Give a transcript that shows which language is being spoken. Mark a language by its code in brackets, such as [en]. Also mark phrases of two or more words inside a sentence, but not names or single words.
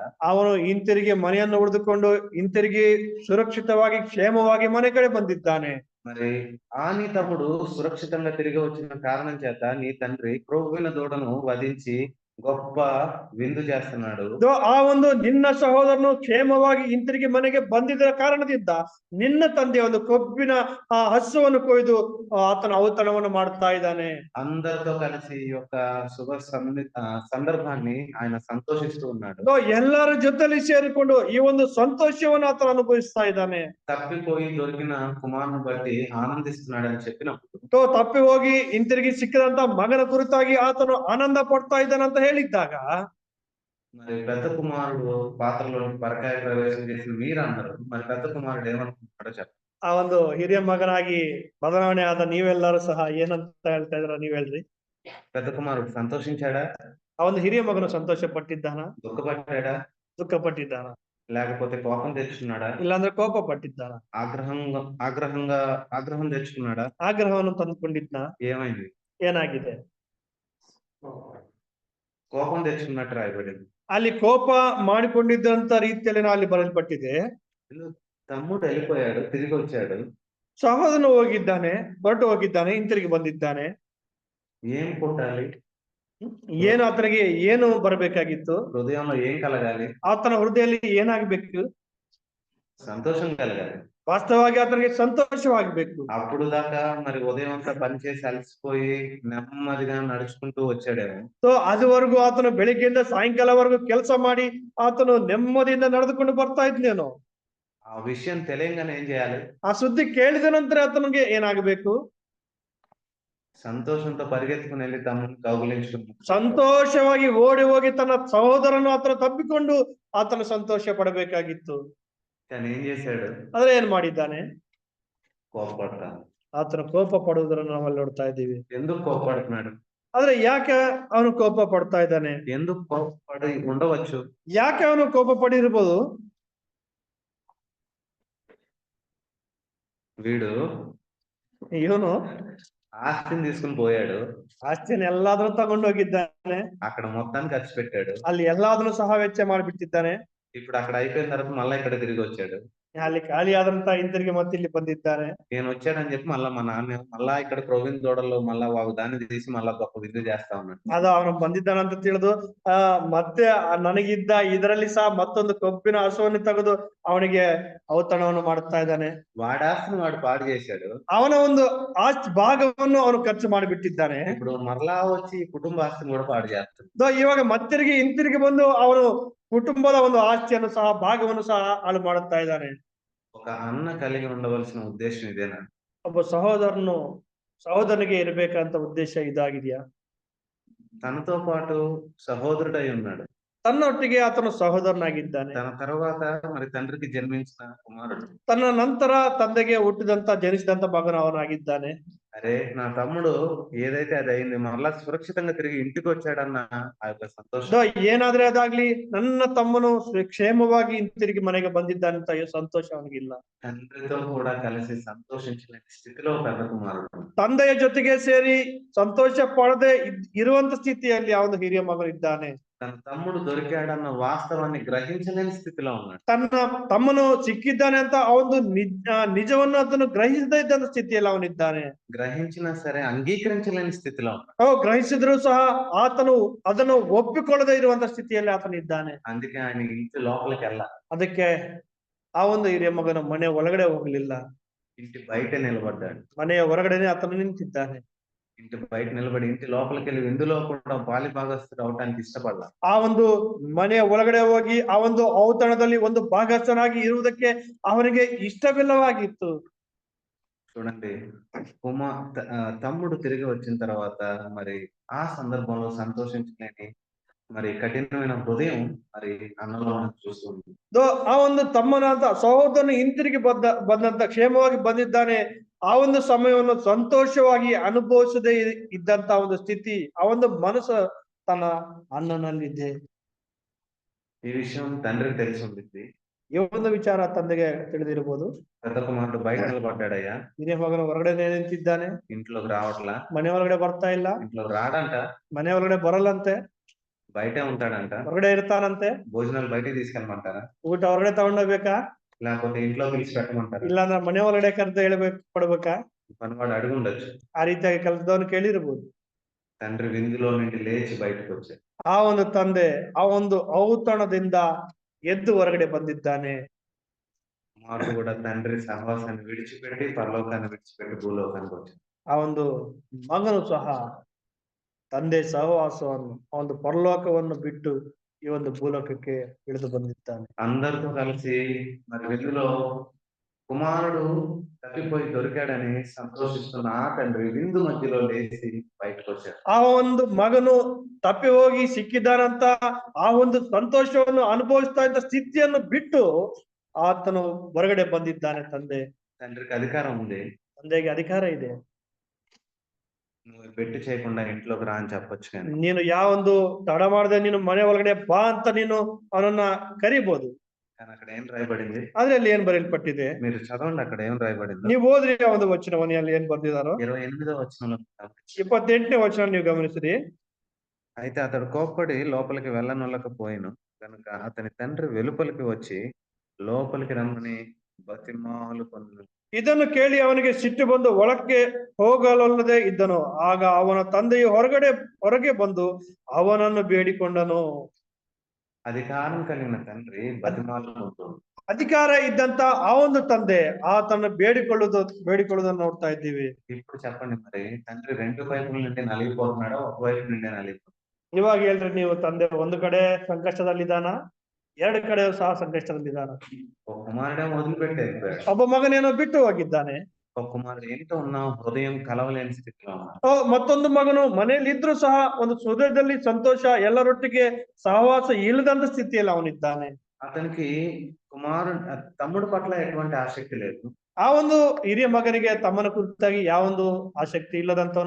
[kn] ಅವನು ಹಿಂತಿರುಗಿ ಮನೆಯನ್ನು ಉಳಿದುಕೊಂಡು ಹಿಂತಿರುಗಿ ಸುರಕ್ಷಿತವಾಗಿ ಕ್ಷೇಮವಾಗಿ ಮನೆ ಕಡೆ ಬಂದಿದ್ದಾನೆ. [te] మరి నీ తమ్ముడు సురక్షితంగా తిరిగి వచ్చిన కారణం చేత నీ తండ్రి క్రొవ్విన దూడను వధించి గొప్ప విందు చేస్తున్నాడు. [kn] ಆ ಒಂದು ನಿನ್ನ ಸಹೋದರನು ಕ್ಷೇಮವಾಗಿ ಹಿಂತಿರುಗಿ ಮನೆಗೆ ಬಂದಿದ್ದ ಕಾರಣದಿಂದ ನಿನ್ನ ತಂದೆ ಒಂದು ಕೊಬ್ಬಿನ ಆ ಹಸುವನ್ನು ಕೊಯ್ದು ಆತನ ಔತಣವನ್ನು ಮಾಡ್ತಾ ಇದ್ದಾನೆ. [te] అందరితో కలిసి ఈ యొక్క సందర్భాన్ని ఆయన సంతోషిస్తూ ఉన్నాడు. [kn] ಎಲ್ಲರ ಜೊತೆಲಿ ಸೇರಿಕೊಂಡು ಈ ಒಂದು ಸಂತೋಷವನ್ನು ಆತನ ಅನುಭವಿಸ್ತಾ ಇದ್ದಾನೆ. [te] తప్పిపోయి దొరికిన కుమారుని బట్టి ఆనందిస్తున్నాడని చెప్పినప్పుడు [kn] ತಪ್ಪಿ ಹೋಗಿ ಹಿಂತಿರುಗಿ ಸಿಕ್ಕಿದಂತ ಮಗನ ಕುರಿತಾಗಿ ಆತನು ಆನಂದ ಪಡ್ತಾ ಇದ್ದಾನೆ ಅಂತ ಹೇಳಿದ್ದಾಗ [te] మరి పెద్ద కుమారుడు పాత్రలోని పరకాయ ప్రవేశం చేసిన మీరందరూ మరి పెద్ద కుమారుడు ఏమనుకుంటున్నాడో చెప్పండి. [kn] ಆ ಒಂದು ಹಿರಿಯ ಮಗನಾಗಿ ಬದಲಾವಣೆ ಆದ ನೀವೆಲ್ಲರೂ ಸಹ ಏನಂತ ಹೇಳ್ತಾ ಇದ್ರ ನೀವ್ ಹೇಳ್ರಿ. [te] పెద్ద కుమారుడు సంతోషించాడా? [kn] ಆ ಒಂದು ಹಿರಿಯ ಮಗನು ಸಂತೋಷ ಪಟ್ಟಿದ್ದಾನ? [te] దుఃఖపడ్డాడా? [kn] ದುಃಖ ಪಟ್ಟಿದ್ದಾನ? [te] లేకపోతే కోపం తెచ్చుకున్నాడా? [kn] ಇಲ್ಲಾಂದ್ರೆ ಕೋಪ ಪಟ್ಟಿದ್ದಾನ? [te] ఆగ్రహం తెచ్చుకున్నాడా? [kn] ಆಗ್ರಹವನ್ನು ತಂದುಕೊಂಡಿದ್ನ? [te] ఏమైంది? [kn] ಏನಾಗಿದೆ? [te] కోపం తెచ్చుకున్నట్టు రాయబడింది. [kn] ಅಲ್ಲಿ ಕೋಪ ಮಾಡಿಕೊಂಡಿದ್ದಂತ ರೀತಿಯಲ್ಲಿ ಅಲ್ಲಿ ಬರೆಯಲ್ಪಟ್ಟಿದೆ. [te] తమ్ముడు వెళ్ళిపోయాడు, తిరిగి వచ్చాడు. [kn] ಸಹೋದರನು ಹೋಗಿದ್ದಾನೆ, ಹೊರಟು ಹೋಗಿದ್ದಾನೆ, ಹಿಂತಿರುಗಿ ಬಂದಿದ್ದಾನೆ. [te] ఏం పుట్టాలి? [kn] ಏನು ಆತನಿಗೆ ಏನು ಬರಬೇಕಾಗಿತ್ತು? [te] హృదయంలో ఏం కలగాలి? [kn] ಆತನ ಹೃದಯದಲ್ಲಿ ಏನಾಗಬೇಕು? [te] సంతోషం కలగాలి. [kn] ವಾಸ್ತವವಾಗಿ ಆತನಿಗೆ ಸಂತೋಷವಾಗಬೇಕು. [te] అప్పుడు దాకా మరి ఉదయం అంతా పనిచేసి అలసిపోయి నెమ్మదిగా నడుచుకుంటూ వచ్చాడేమో. [kn] ಸೊ ಅದುವರೆಗೂ ಆತನು ಬೆಳಿಗ್ಗೆಯಿಂದ ಸಾಯಂಕಾಲವರೆಗೂ ಕೆಲಸ ಮಾಡಿ ಆತನು ನೆಮ್ಮದಿಯಿಂದ ನಡೆದುಕೊಂಡು ಬರ್ತಾ ಇದ್ನೇನೋ. [te] ఆ విషయం తెలియంగానే ఏం చేయాలి? [kn] ಆ ಸುದ್ದಿ ಕೇಳಿದ ನಂತರ ಆತನಿಗೆ ಏನಾಗಬೇಕು? [te] సంతోషంతో పరిగెత్తుకుని వెళ్ళి తమ్ముని కౌగిలించుకుని [kn] ಸಂತೋಷವಾಗಿ ಓಡಿ ಹೋಗಿ ತನ್ನ ಸಹೋದರನು ಆತನ ತಪ್ಪಿಕೊಂಡು ಆತನ ಸಂತೋಷ ಪಡಬೇಕಾಗಿತ್ತು. [te] కానీ ఏం చేశాడు? [kn] ಆದ್ರೆ ಏನ್ ಮಾಡಿದ್ದಾನೆ? [te] కోపపడతాను. [kn] ಆತನ ಕೋಪ ಪಡುವುದನ್ನು ನಾವಲ್ಲಿ ನೋಡ್ತಾ ಇದ್ದೀವಿ. [te] ఎందుకు కోపపడుతున్నాడు? [kn] ಆದ್ರೆ ಯಾಕೆ ಅವನು ಕೋಪ ಪಡ್ತಾ ಇದ್ದಾನೆ? [te] ఎందుకు కోపపడి ఉండవచ్చు? [kn] ಯಾಕೆ ಅವನು ಕೋಪ ಪಡಿರ್ಬೋದು? [te] వీడు [kn] ಇವನು [te] ఆస్తిని తీసుకుని పోయాడు. [kn] ಆಸ್ತಿಯನ್ನು ಎಲ್ಲಾದ್ರೂ ತಗೊಂಡು ಹೋಗಿದ್ದಾನೆ. [te] అక్కడ మొత్తాన్ని ఖర్చు పెట్టాడు. [kn] ಅಲ್ಲಿ ಎಲ್ಲಾದ್ರೂ ಸಹ ವೆಚ್ಚ ಮಾಡಿಬಿಟ್ಟಿದ್ದಾನೆ. [te] ఇప్పుడు అక్కడ అయిపోయిన తర్వాత మళ్ళా ఇక్కడ తిరిగి వచ్చాడు. [kn] ಅಲ್ಲಿ ಖಾಲಿ ಆದಂತ ಹಿಂತಿರುಗಿ ಮತ್ತೆ ಇಲ್ಲಿ ಬಂದಿದ್ದಾನೆ. [te] నేను వచ్చానని చెప్పి మా నాన్న మళ్ళా ఇక్కడ ప్రొవిన్ దూడల్లో మళ్ళా దాన్ని తీసి మళ్ళా గొప్ప విందు చేస్తా ఉన్నాడు. [kn] ಅದು ಅವನು ಬಂದಿದ್ದಾನಂತ ತಿಳಿದು ಮತ್ತೆ ನನಗಿದ್ದ ಇದರಲ್ಲಿ ಸಹ ಮತ್ತೊಂದು ಕೊಬ್ಬಿನ ಹಸುವನ್ನು ತೆಗೆದು ಅವನಿಗೆ ಔತಣವನ್ನು ಮಾಡ್ತಾ ಇದ್ದಾನೆ. [te] వాడి ఆస్తిని వాడు పాడు చేశాడు. [kn] ಅವನ ಒಂದು ಆಸ್ತಿ ಭಾಗವನ್ನು ಅವನು ಖರ್ಚು ಮಾಡಿಬಿಟ್ಟಿದ್ದಾನೆ. [te] ఇప్పుడు మరలా వచ్చి కుటుంబ ఆస్తిని కూడా పాడు చేస్తాడు. [kn] ಇವಾಗ ಮತ್ತಿರುಗಿ ಹಿಂತಿರುಗಿ ಬಂದು ಅವನು ಕುಟುಂಬದ ಒಂದು ಆಸ್ತಿಯನ್ನು ಸಹ ಭಾಗವನ್ನು ಸಹ ಹಾಳು ಮಾಡುತ್ತಾ ಇದ್ದಾನೆ. [te] ఒక అన్న కలిగి ఉండవలసిన ఉద్దేశం ఇదేనా? [kn] ಒಬ್ಬ ಸಹೋದರನಿಗೆ ಇರಬೇಕಂತ ಉದ್ದೇಶ ಇದಾಗಿದೆಯಾ? [te] తనతో పాటు సహోదరుడై ఉన్నాడు. [kn] ತನ್ನೊಟ್ಟಿಗೆ ಆತನು ಸಹೋದರನಾಗಿದ್ದಾನೆ. [te] తన తర్వాత మరి తండ్రికి జన్మించిన కుమారుడు. [kn] ತನ್ನ ನಂತರ ತಂದೆಗೆ ಹುಟ್ಟಿದಂತ ಜನಿಸಿದಂತ ಮಗನು ಅವನಾಗಿದ್ದಾನೆ. [te] అరే నా తమ్ముడు ఏదైతే అది అయింది మరలా సురక్షితంగా తిరిగి ఇంటికి వచ్చాడన్న ఆ యొక్క సంతోషం. [kn] ಏನಾದ್ರೆ ಅದಾಗ್ಲಿ ನನ್ನ ತಮ್ಮನು ಕ್ಷೇಮವಾಗಿ ಹಿಂತಿರುಗಿ ಮನೆಗೆ ಬಂದಿದ್ದಾನಂತ ಸಂತೋಷ ಅವನಿಗಿಲ್ಲ. [te] తండ్రితో కూడా కలిసి సంతోషించలేని స్థితిలో పెద్ద కుమారుడు. [kn] ತಂದೆಯ ಜೊತೆಗೆ ಸೇರಿ ಸಂತೋಷ ಪಡದೆ ಇರುವಂತ ಸ್ಥಿತಿಯಲ್ಲಿ ಅವನು ಹಿರಿಯ ಮಗನು ಇದ್ದಾನೆ. [te] తన తమ్ముడు దొరికాడన్న వాస్తవాన్ని గ్రహించలేని స్థితిలో ఉన్నాడు. [kn] ತನ್ನ ತಮ್ಮನು ಸಿಕ್ಕಿದ್ದಾನೆ ಅಂತ ಅವನು ನಿಜವನ್ನು ಅದನ್ನು ಗ್ರಹಿಸದೇ ಇದ್ದಂತ ಸ್ಥಿತಿಯಲ್ಲಿ ಅವನಿದ್ದಾನೆ. [te] గ్రహించినా సరే అంగీకరించలేని స్థితిలో ఉన్నాడు. [kn] ಗ್ರಹಿಸಿದ್ರು ಸಹ ಆತನು ಅದನ್ನು ಒಪ್ಪಿಕೊಳ್ಳದೆ ಇರುವಂತ ಸ್ಥಿತಿಯಲ್ಲಿ ಆತನಿದ್ದಾನೆ. [te] అందుకే ఆయన ఇంటి లోపలికి వెళ్ళ. [kn] ಅದಕ್ಕೆ ಆ ಒಂದು ಹಿರಿಯ ಮಗನ ಮನೆ ಒಳಗಡೆ ಹೋಗ್ಲಿಲ್ಲ. [te] ఇంటి బయట నిలబడ్డాడు. [kn] ಮನೆಯ ಹೊರಗಡೆನೆ ಆತನು ನಿಂತಿದ್ದಾನೆ. [te] ఇంటి బయట నిలబడి ఇంటి లోపలికి వెళ్ళి విందులో కూడా పాలి భాగస్థుడు అవటానికి ఇష్టపడಲ್ಲ. [kn] ಆ ಒಂದು ಮನೆಯ ಒಳಗಡೆ ಹೋಗಿ ಆ ಒಂದು ಔತಣದಲ್ಲಿ ಒಂದು ಭಾಗಸ್ಥನಾಗಿ ಇರುವುದಕ್ಕೆ ಅವನಿಗೆ ಇಷ್ಟವಿಲ್ಲವಾಗಿತ್ತು. [te] చూడండి తమ్ముడు తిరిగి వచ్చిన తర్వాత మరి ఆ సందర్భంలో సంతోషించలేని మరి కఠినమైన హృదయం మరి అన్నలో చూస్తుంది. [kn] ಆ ಒಂದು ತಮ್ಮನಾದ ಸಹೋದರನು ಹಿಂತಿರುಗಿ ಬಂದಂತ ಕ್ಷೇಮವಾಗಿ ಬಂದಿದ್ದಾನೆ. ಆ ಒಂದು ಸಮಯವನ್ನು ಸಂತೋಷವಾಗಿ ಅನುಭವಿಸದೇ ಇದ್ದಂತ ಒಂದು ಸ್ಥಿತಿ ಆ ಒಂದು ಮನಸ್ಸು ತನ್ನ ಅಣ್ಣನಲ್ಲಿದೆ. [te] ఈ విషయం తండ్రికి తెలిసి ఉంటుంది. [kn] ಈ ಒಂದು ವಿಚಾರ ತಂದೆಗೆ ತಿಳಿದಿರಬಹುದು. [te] పెద్ద కుమారుడు బయట నిలబడ్డాడయ్యా, [kn] ಹಿರಿಯ ಮಗನು ಹೊರಗಡೆ ನಿಂತಿದ್ದಾನೆ, [te] ఇంట్లోకి రావట్లా, [kn] ಮನೆ ಒಳಗಡೆ ಬರ್ತಾ ಇಲ್ಲ, [te] ఇంట్లోకి రాడంట, [kn] ಮನೆ ಒಳಗಡೆ ಬರಲ್ಲಂತೆ, [te] బయటే ఉంటాడంట. [kn] ಹೊರಗಡೆ ಇರ್ತಾನಂತೆ. [te] భోజనాలు బయటికి తీసుకెళ్ళమంటారా, [kn] ಊಟ ಹೊರಗಡೆ ತಗೊಂಡೋಗ್ಬೇಕಾ, [te] లేకపోతే ఇంట్లో పిలిచి పెట్టమంటారా? [kn] ಇಲ್ಲಾಂದ್ರೆ ಮನೆ ಒಳಗಡೆ ಕರೆದು ಹೇಳ್ಬೇಕು ಕೊಡ್ಬೇಕಾ? [te] పనివాడు అడిగి ఉండొచ్చు. [kn] ಆ ರೀತಿಯಾಗಿ ಕೆಲಸದವನು ಕೇಳಿರ್ಬೋದು. [te] తండ్రి విందులో నుండి లేచి బయటకు వచ్చాడు. [kn] ಆ ಒಂದು ತಂದೆ ಆ ಒಂದು ಔತಣದಿಂದ ಎದ್ದು ಹೊರಗಡೆ ಬಂದಿದ್ದಾನೆ. [te] కుమారుడు కూడా తండ్రి సహవాసాన్ని విడిచిపెట్టి పరలోకాన్ని విడిచిపెట్టి భూలోకానికి వచ్చాడు. [kn] ಆ ಒಂದು ಮಗನು ಸಹ ತಂದೆ ಸಹವಾಸವನ್ನು ಆ ಒಂದು ಪರಲೋಕವನ್ನು ಬಿಟ್ಟು ಈ ಒಂದು ಭೂಲೋಕಕ್ಕೆ ಇಳಿದು ಬಂದಿದ್ದಾನೆ. [te] అందరితో కలిసి మరి విందులో కుమారుడు తప్పిపోయి దొరికాడని సంతోషిస్తున్న ఆ తండ్రి విందు మధ్యలో లేచి బయటకు వచ్చాడు. [kn] ಆ ಒಂದು ಮಗನು ತಪ್ಪಿ ಹೋಗಿ ಸಿಕ್ಕಿದ್ದಾನಂತ ಆ ಒಂದು ಸಂತೋಷವನ್ನು ಅನುಭವಿಸ್ತಾ ಇದ್ದ ಸ್ಥಿತಿಯನ್ನು ಬಿಟ್ಟು ಆತನು ಹೊರಗಡೆ ಬಂದಿದ್ದಾನೆ. [te] తండ్రికి అధికారం ఉంది, [kn] ತಂದೆಗೆ ಅಧಿಕಾರ ಇದೆ. [te] నువ్వు పెట్టి చేయకుండా ఇంట్లోకి రా అని చెప్పొచ్చు, కానీ [kn] ನೀನು ಯಾವೊಂದು ತಡ ಮಾಡದೆ ನೀನು ಮನೆ ಒಳಗಡೆ ಬಾ ಅಂತ ನೀನು ಅವನನ್ನ ಕರಿಬಹುದು. [te] కానీ అక్కడ ఏం రాయబడింది? [kn] ಆದ್ರೆ ಅಲ್ಲಿ ಏನ್ ಬರೆಯಲ್ಪಟ್ಟಿದೆ? [te] మీరు చదవండి, అక్కడ ఏం రాయబడింది. [kn] ನೀವು ಓದ್ರಿ ಆ ಒಂದು ವಚನವನ್ನು ಅಲ್ಲಿ ಏನ್ ಬರ್ದಿದಾರೋ. [te] 28వ వచనంలో [kn] 28ನೇ ವಚನ ನೀವು ಗಮನಿಸಿರಿ. [te] అయితే అతడు కోప్పడి లోపలికి వెళ్ళనొల్లకపోయిను కనుక అతని తండ్రి వెలుపలికి వచ్చి లోపలికి రమ్మని బతిమాలుకొనెను. [kn] ಇದನ್ನು ಕೇಳಿ ಅವನಿಗೆ ಸಿಟ್ಟು ಬಂದು ಒಳಕ್ಕೆ ಹೋಗಲೊಲ್ಲದೆ ಇದ್ದನು. ಆಗ ಅವನ ತಂದೆಯು ಹೊರಗೆ ಬಂದು ಅವನನ್ನು ಬೇಡಿಕೊಂಡನು. [te] అధికారం కలిగిన తండ్రి బతిమాలుకుంటూ, [kn] ಅಧಿಕಾರ ಇದ್ದಂತ ಆ ಒಂದು ತಂದೆ ಆತನ್ನು ಬೇಡಿಕೊಳ್ಳುವುದನ್ನು ನೋಡ್ತಾ ಇದ್ದೀವಿ. [te] ఇప్పుడు చెప్పండి, మరి తండ్రి రెండు వైపుల నుండి నలిగిపోతున్నాడో ఒక వైపు నుండి నలిగిపోతున్నాడు? [kn] ಇವಾಗ ಹೇಳ್ರಿ, ನೀವು ತಂದೆ ಒಂದು ಕಡೆ ಸಂಕಷ್ಟದಲ್ಲಿದ್ದಾನ, ಎರಡು ಕಡೆ ಸಹ ಸಂಕಷ್ಟದಲ್ಲಿದ್ದಾನ. [te] ఒక కుమారుడేమో వదిలిపెట్టి వెళ్ళిపోయాడు, [kn] ಒಬ್ಬ ಮಗನೇನೋ ಬಿಟ್ಟು ಹೋಗಿದ್ದಾನೆ. [te] ఒక కుమారుడు ఏంటో ఉన్నా హృదయం కలవలేని స్థితిలో ఉన్నాడు. [kn] ಮತ್ತೊಂದು ಮಗನು ಮನೆಯಲ್ಲಿ ಇದ್ರೂ ಸಹ ಒಂದು ಹೃದಯದಲ್ಲಿ ಸಂತೋಷ, ಎಲ್ಲರೊಟ್ಟಿಗೆ ಸಹವಾಸ ಇಲ್ಲದಂತ ಸ್ಥಿತಿಯಲ್ಲಿ ಅವನಿದ್ದಾನೆ. [te] అతనికి తమ్ముడు పట్ల ఎటువంటి ఆసక్తి లేదు. [kn] ಆ ಒಂದು ಹಿರಿಯ ಮಗನಿಗೆ ತಮ್ಮನ ಕುರಿತಾಗಿ ಯಾವೊಂದು ಆಸಕ್ತಿ ಇಲ್ಲದಂತವನು.